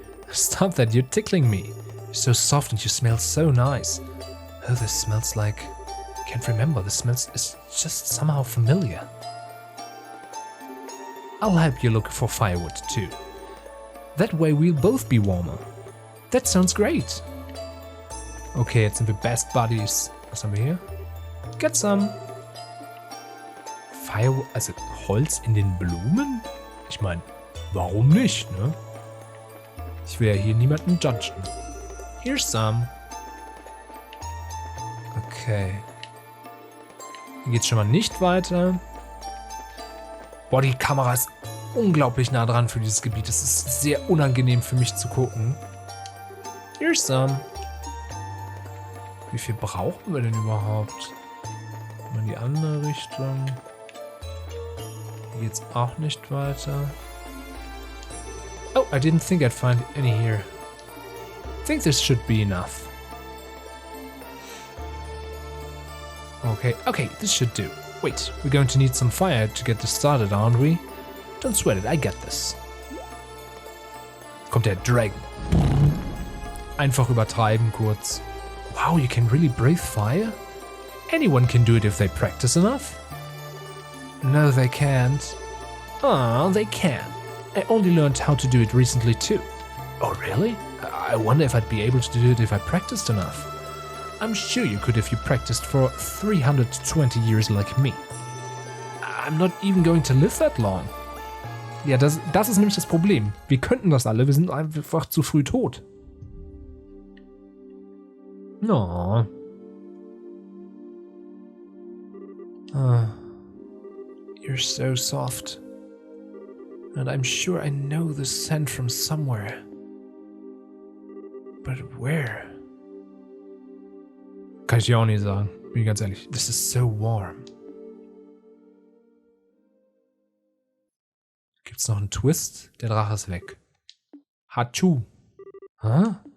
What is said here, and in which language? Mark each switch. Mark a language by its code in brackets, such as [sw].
[en] Stop that, you're tickling me. You're so soft and you smell so nice. Oh, this smells like... I can't remember, the smell is just somehow familiar. I'll help you look for firewood too. That way we'll both be warmer. That sounds great. [de] Okay, jetzt sind wir Best Buddies. Was haben wir hier? [en] Get some. [de] Firewood, also Holz in den Blumen? Ich meine, warum nicht, ne? Ich will ja hier niemanden judgen. [en] Here's some. [de] Okay. Hier geht's schon mal nicht weiter. Boah, die Kamera ist unglaublich nah dran für dieses Gebiet. Es ist sehr unangenehm für mich zu gucken. [en] Here's some. [de] Wie viel brauchen wir denn überhaupt? Mal in die andere Richtung. Hier geht's auch nicht weiter. [en] Oh, I didn't think I'd find any here. I think this should be enough. Okay, this should do. Wait, we're going to need some fire to get this started, aren't we? Don't sweat it, I got this. [de] Kommt der Dragon. Einfach übertreiben kurz. [en] Wow, you can really breathe fire? Anyone can do it if they practice enough. No, they can't. Ah, they can. I only learned how to do it recently too. Oh, really? I wonder if I'd be able to do it if I practiced enough. I'm sure you could if you practiced for 320 years like me. I'm not even going to live that long. [de] Ja, das ist nämlich das Problem. Wir könnten das alle, wir sind einfach zu früh tot. [en] No. You're so soft. And I'm sure I know the scent from somewhere. But where? [de] Kann ich dir auch nicht sagen. Bin ich ganz ehrlich. [en] This is so warm. [de] Gibt's noch einen Twist? Der Drache ist weg. Hatschu. Hä?